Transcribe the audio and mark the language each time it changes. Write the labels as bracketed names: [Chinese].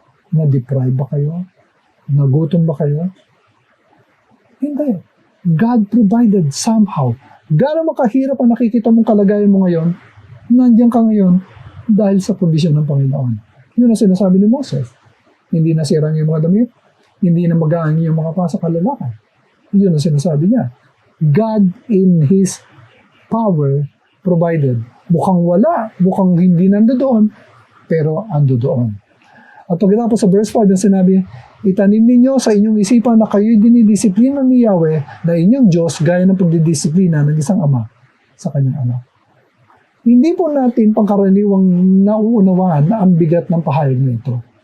[Filipino] Na-deprive ba kayo? Nagutom ba kayo? Hindi. [English] God provided somehow. [Filipino] Gano'n makahirap ang nakikita mong kalagayan mo ngayon, nandiyan ka ngayon dahil sa provision ng Panginoon. Yun ang sinasabi ni Moses. Hindi nasira ang iyong mga damit, hindi na magaan yung mga paa sa kalalakan. Yun ang sinasabi niya. [English] God in His power provided. [Filipino] Mukhang wala, mukhang hindi nandoon, pero ando doon. At pagkatapos sa verse 5, ang sinabi, itanim ninyo sa inyong isipan na kayo'y dinidisiplina ni Yahweh na inyong Diyos gaya ng pagdidisiplina ng isang ama sa kanyang anak. Hindi po natin pangkaraniwang nauunawaan na ang bigat ng pahayag na ito.